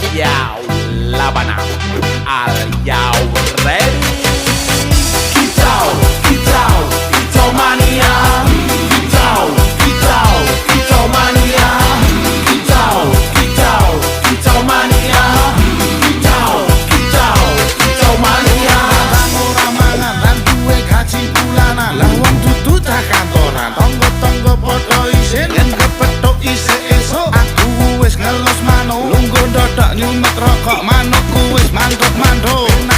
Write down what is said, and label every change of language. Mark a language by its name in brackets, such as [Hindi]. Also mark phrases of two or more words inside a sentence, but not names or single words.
[English] Yo, Labana, are you ready? Kitao mania. Kitao mania. Kitao mania. Kitao mania. [Javanese] Ora mangan lan duwe gaji bulanan. Lah wong dudu cah kantoran. Tonggo-tonggo padha isin yen kepethuk isih esuk. Aku wis ngelos manuk. Lungguh ndodok nyumet rokok manukku wis mantuk-mantuk.